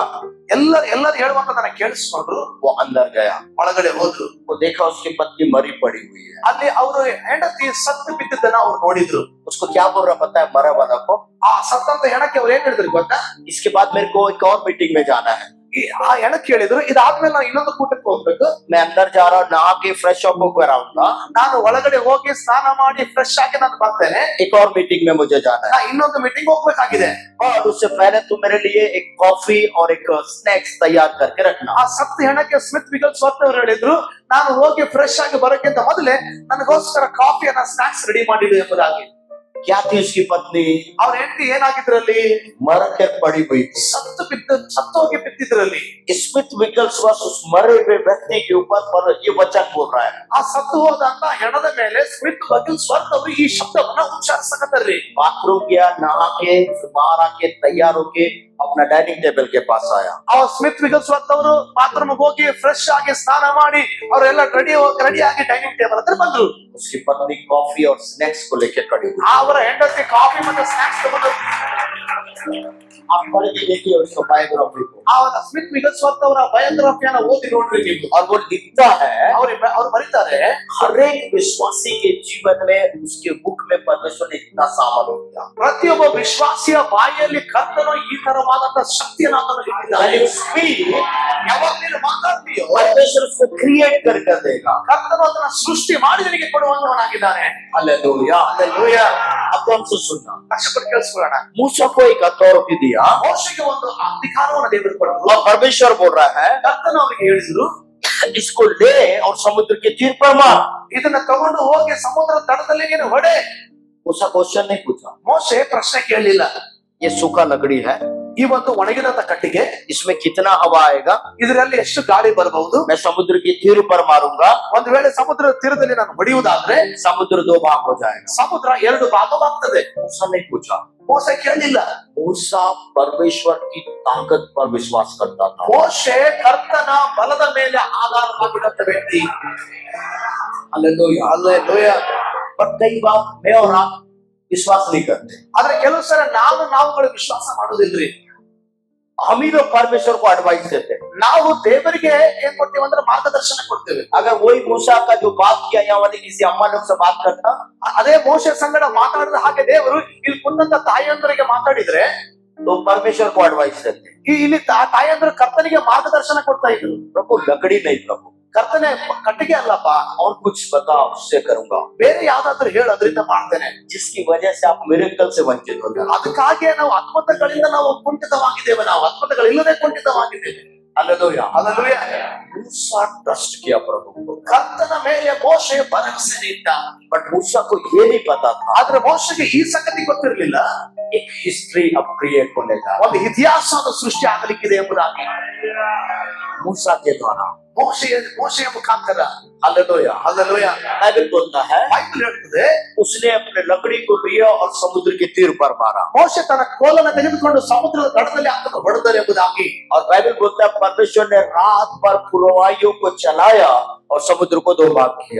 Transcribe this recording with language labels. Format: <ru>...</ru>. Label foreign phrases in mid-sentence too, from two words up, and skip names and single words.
<kn>ಎಲ್ಲರೂ ಹೇಳುವಂತದನ್ನ ಕೇಳಿಸ್ಕೊಂಡ್ರು.</kn> <hi>वो अंदर गया,</hi> <kn>ಒಳಗಡೆ ಹೋದ್ರು.</kn> <hi>वो देखा उसकी पत्नी मरी पड़ी हुई है।</hi> <kn>ಅಲ್ಲಿ ಅವರು ಹೆಂಡತಿ ಸತ್ತು ಬಿದ್ದಿದ್ದನ್ನ ಅವ್ರು ನೋಡಿದ್ರು.</kn> <hi>उसको क्या बोल रहा पता है मरा वाला को?</hi> <kn>ಆ ಸತ್ತಂತ ಹೆಣಕ್ಕೆ ಅವ್ರು ಏನ್ ಹೇಳಿದ್ರು ಗೊತ್ತಾ?</kn> <hi>इसके बाद मेरे को एक और मीटिंग में जाना है,</hi> <kn>ಆ ಹೆಣಕ್ಕೆ ಹೇಳಿದ್ರು, ಇದಾದ್ಮೇಲೆ ನಾವು ಇನ್ನೊಂದು ಕೂಟಕ್ಕೆ ಹೋಗ್ಬೇಕು,</kn> <hi>मैं अंदर जा रहा हूँ, नहा के</hi> <en>fresh up</en> <hi>होकर आऊंगा,</hi> <kn>ನಾನು ಒಳಗಡೆ ಹೋಗಿ ಸ್ನಾನ ಮಾಡಿ ಫ್ರೆಶ್ ಆಗಿ ನಾನು ಬರ್ತೇನೆ,</kn> <hi>एक और मीटिंग में मुझे जाना है,</hi> <kn>ನಾ ಇನ್ನೊಂದು ಮೀಟಿಂಗ್ ಹೋಗ್ಬೇಕಾಗಿದೆ.</kn> <hi>और उससे पहले तू मेरे लिए एक कॉफी और एक स्नैक्स तैयार करके रखना।</hi> <kn>ಆ ಸತ್ತ ಹೆಣಕ್ಕೆ ಸ್ಮಿತ್ ವಿಗಲ್ಸ್ವರ್ತ್ ಅವರು ಹೇಳಿದ್ರು, ನಾನು ಹೋಗಿ ಫ್ರೆಶ್ ಆಗಿ ಬರೋಕ್ಕಿಂತ ಮೊದಲೇ ನನಗೋಸ್ಕರ ಕಾಫಿಯನ್ನ ಸ್ನಾಕ್ಸ್ ರೆಡಿ ಮಾಡಿಡು ಎಂಬುದಾಗಿ.</kn> <hi>क्या थी उसकी पत्नी?</hi> <kn>ಅವ್ರ ಹೆಂಡತಿ ಏನಾಗಿದ್ರಲ್ಲಿ?</kn> <hi>मर के पड़ी हुई थी।</hi> <kn>ಸತ್ತೋಗಿ ಬಿದ್ದಿದ್ರಲ್ಲಿ.</kn> <hi>स्मिथ विगलस्वर्थ उस मरे हुए व्यक्ति के ऊपर पर ये वचन बोल रहा है,</hi> <kn>ಆ ಸತ್ತು ಹೋದಂತ ಹೆಣದ ಮೇಲೆ ಸ್ಮಿತ್ ವಿಗಲ್ಸ್ವರ್ತ್ ಅವರು ಈ ಶಬ್ದವನ್ನ ಉಚ್ಚಾರಿಸಕತ್ತಾರ್ರಿ.</kn> <hi>बाथरूम गया, नहा के बाहर आके तैयार होके अपना</hi> <en>dining table</en> <hi>के पास आया।</hi> <kn>ಆ ಸ್ಮಿತ್ ವಿಗಲ್ಸ್ವರ್ತ್ ಅವರು ಬಾತ್ರೂಮ್ ಹೋಗಿ ಫ್ರೆಶ್ ಆಗಿ ಸ್ನಾನ ಮಾಡಿ ಅವರೆಲ್ಲ ರೆಡಿ ಆಗಿ</kn> <en>dining table</en> <kn>ಹತ್ರ ಬಂದ್ರು.</kn> <hi>उसकी पत्नी कॉफी और स्नैक्स को लेकर खड़ी हुई।</hi> <kn>ಅವರ ಹೆಂಡತಿ ಕಾಫಿ ಮತ್ತು ಸ್ನಾಕ್ಸ್ ತಗೊಂಡು,</kn> <hi>आप पढ़ के देखिए उसको बायोग्राफी को,</hi> <kn>ಅವರ ಸ್ಮಿತ್ ವಿಗಲ್ಸ್ವರ್ತ್ ಅವರ ಬಯೋಗ್ರಫಿಯನ್ನ ಓದಿ ನೋಡ್ರಿ ನೀವು.</kn> <hi>और वो लिखता है</hi> <kn>ಅವ್ರು ಬರೀತಾರೆ,</kn> <hi>हर एक विश्वासी के जीवन में उसके मुख में परमेश्वर ने इतना सामल हो गया।</hi> <kn>ಪ್ರತಿಯೊಬ್ಬ ವಿಶ್ವಾಸಿಯ ಬಾಯಿಯಲ್ಲಿ ಕರ್ತನು ಈ ತರವಾದಂತ ಶಕ್ತಿಯನ್ನು ಆತನು ಇಟ್ಟಿದ್ದಾನೆ. ಯಾವಾಗ ನೀನು ಮಾತಾಡ್ತೀಯೋ</kn> <hi>परमेश्वर उसको क्रिएट करके देगा।</hi> <kn>ಕರ್ತನು ಅದನ್ನ ಸೃಷ್ಟಿ ಮಾಡಿ ನಿನಗೆ ಕೊಡುವಂತವನಾಗಿದ್ದಾನೆ.</kn> <hi>हालेलुया, हालेलुया। अब तो हमसे सुनना,</hi> <kn>ಕಷ್ಟಪಟ್ಟು ಕೇಳಿಸ್ಕೊಳ್ಳೋಣ.</kn> <hi>मूसा को एक अथॉरिटी दिया,</hi> <kn>ಮೋಶೆಗೆ ಒಂದು ಅಧಿಕಾರವನ್ನು ದೇವರು ಕೊಟ್ಟರು.</kn> <hi>और परमेश्वर बोल रहा है</hi> <kn>ಕರ್ತನು ಅವರಿಗೆ ಹೇಳಿದ್ರು,</kn> <hi>इसको ले और समुद्र के तीर पर मार।</hi> <kn>ಇದನ್ನ ತಗೊಂಡು ಹೋಗಿ ಸಮುದ್ರ ತಟದಲ್ಲಿ ನೀನು ಹೊಡೆ.</kn> <hi>मूसा क्वेश्चन नहीं पूछा,</hi> <kn>ಮೋಶೆ ಪ್ರಶ್ನೆ ಕೇಳಲಿಲ್ಲ.</kn> <hi>ये सूखा लकड़ी है,</hi> <kn>ಈ ಒಂದು ಒಣಗಿದಂತ ಕಟ್ಟಿಗೆ,</kn> <hi>इसमें कितना हवा आएगा,</hi> <kn>ಇದರಲ್ಲಿ ಎಷ್ಟು ಗಾಳಿ ಬರಬಹುದು,</kn> <hi>मैं समुद्र के तीर पर मारूंगा,</hi> <kn>ಒಂದು ವೇಳೆ ಸಮುದ್ರ ತೀರದಲ್ಲಿ ನಾನು ಹೊಡೆಯುವುದಾದ್ರೆ</kn> <hi>समुद्र दो भाग हो जाएगा।</hi> <kn>ಸಮುದ್ರ ಎರಡು ಭಾಗವಾಗ್ತದೆ.</kn> <hi>मूसा नहीं पूछा,</hi> <kn>ಮೋಶೆ ಕೇಳಲಿಲ್ಲ.</kn> <hi>मूसा परमेश्वर की ताकत पर विश्वास करता था।</hi> <kn>ಮೋಶೆ ಕರ್ತನ ಬಲದ ಮೇಲೆ ಆಧಾರವಾಗಿದ್ದಂತ ವ್ಯಕ್ತಿ.</kn> <hi>हालेलुया, हालेलुया। पर कई बार मैं और आप विश्वास नहीं करते,</hi> <kn>ಆದ್ರೆ ಕೆಲವು ಸಲ ನಾವುಗಳು ವಿಶ್ವಾಸ ಮಾಡುದಿಲ್ರಿ.</kn> <hi>हम ही लोग परमेश्वर को एडवाइस देते हैं।</hi> <kn>ನಾವು ದೇವರಿಗೆ ಏನ್ ಕೊಡ್ತೀವಿ ಅಂದ್ರೆ ಮಾರ್ಗದರ್ಶನ ಕೊಡ್ತೇವೆ.</kn> <hi>अगर वही मूसा का जो बात किया यहाँ वाली किसी अम्मा लोग से बात करता,</hi> <kn>ಅದೇ ಮೋಶೆ ಸಂಗಡ ಮಾತಾಡಿದ ಹಾಗೆ ದೇವರು ಇಲ್ಲಿ ಕುಂದಂತ ತಾಯಿಯಂದರಿಗೆ ಮಾತಾಡಿದ್ರೆ</kn> <hi>तो परमेश्वर को एडवाइस देते,</hi> <kn>ಇಲ್ಲಿ ತಾಯಿಯಂದ್ರ ಕರ್ತನಿಗೆ ಮಾರ್ಗದರ್ಶನ ಕೊಡ್ತಾ ಇದ್ರು.</kn> <hi>प्रभु लकड़ी नहीं, प्रभु</hi> <kn>ಕರ್ತನೆ ಕಟ್ಟಿಗೆ ಅಲ್ಲಪ್ಪ,</kn> <hi>और कुछ बता, उससे करूंगा,</hi> <kn>ಬೇರೆ ಯಾವ್ದಾದ್ರು ಹೇಳು, ಅದರಿಂದ ಮಾಡ್ತೇನೆ.</kn> <hi>जिसकी वजह से आप मिरेकल से वंचित हो जाए।</hi> <kn>ಅದಕ್ಕಾಗಿ ನಾವು ಅದ್ಭುತಗಳಿಂದ ನಾವು ಕುಂಠಿತವಾಗಿದ್ದೇವೆ, ನಾವು ಅದ್ಭುತಗಳಿಲ್ಲದೆ ಕುಂಠಿತವಾಗಿದ್ದೇವೆ.</kn> <hi>हालेलुया,</hi> <kn>ಹಾಲೆಲೂಯಾ.</kn> <hi>मूसा ट्रस्ट किया प्रभु को,</hi> <kn>ಕರ್ತನ ಮೇಲೆ ಮೋಶೆ ಭರವಸೆ ಇಟ್ಟ.</kn> <hi>बट मूसा को ये नहीं पता था</hi> <kn>ಆದ್ರೆ ಮೋಶೆಗೆ ಈ ಸಂಗತಿ ಗೊತ್ತಿರಲಿಲ್ಲ,</kn> <hi>एक हिस्ट्री अब क्रिएट होने जा रहा</hi> <kn>ಒಂದು ಇತಿಹಾಸದ ಸೃಷ್ಟಿ ಆಗಲಿಕ್ಕಿದೆ ಎಂಬುದಾಗಿ.</kn> <hi>मूसा के द्वारा।</hi> <kn>ಮೋಶೆಯ ಮುಖಾಂತರ.</kn> <hi>हालेलुया,</hi> <kn>ಹಾಲೆಲೂಯಾ.</kn> <hi>बाइबल बोलता है</hi> <kn>ಬೈಬಲ್ ಹೇಳ್ತದೆ,</kn> <hi>उसने अपने लकड़ी को लिया और समुद्र के तीर पर मारा।</hi> <kn>ಮೋಶೆ ತನ್ನ ಕೋಲನ್ನು ತೆಗೆದುಕೊಂಡು ಸಮುದ್ರದ ತಟದಲ್ಲಿ ಆತನು ಹೊಡೆದನು ಎಂಬುದಾಗಿ।</kn> <hi>और बाइबल बोलता है परमेश्वर ने रात भर फुलवाइयों को चलाया और समुद्र को दो भाग किया।</hi>